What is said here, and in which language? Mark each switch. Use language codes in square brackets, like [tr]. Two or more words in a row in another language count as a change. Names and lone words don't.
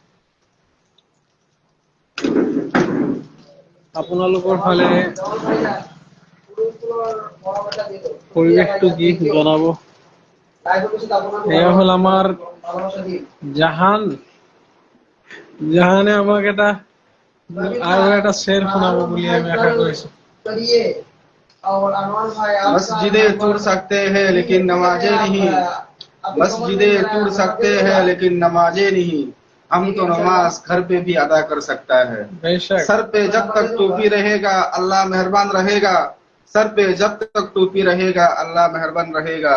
[as] আপোনালোকৰ ফালে পৰিৱেশটো কি জনাব। এয়া হ'ল আমাৰ জাহান। জাহানে আমাক আৰু এটা শ্বেৰ শুনাব বুলি আমি আশা কৰিছো। [hi] मस्जिदें तोड़ सकते हैं लेकिन नमाजें नहीं, मस्जिदें तोड़ सकते हैं लेकिन नमाजें नहीं। हम तो नमाज घर पे भी अदा कर सकता है। बेशक सर पे जब तक टोपी रहेगा अल्लाह मेहरबान रहेगा, सर पे जब तक टोपी रहेगा अल्लाह मेहरबान रहेगा।